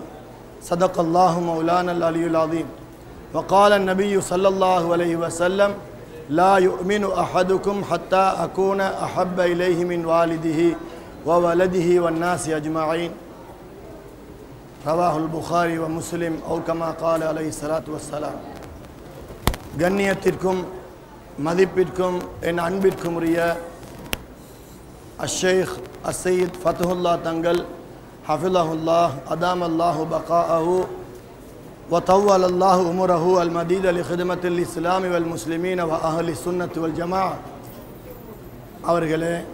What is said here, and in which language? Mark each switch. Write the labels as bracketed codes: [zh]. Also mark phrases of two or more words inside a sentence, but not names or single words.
[ar] صدق الله مولانا العلي العظيم. وقال النبي صلى الله عليه وسلم: لا يؤمن أحدكم حتى أكون أحب إليه من والده وولده والناس أجمعين. رواه البخاري ومسلم أو كما قال عليه الصلاة والسلام. [ta] கண்ணியத்திற்கும் மதிப்பிற்கும் என் அன்பிற்கும் உரிய அஷேக் அசையத் ஃபத்துல்லா தங்கள் [ar] حفظه الله أدام الله بقاءه وطول الله عمره المديد لخدمة الإسلام والمسلمين وأهل السنة والجماعة அவர்களே,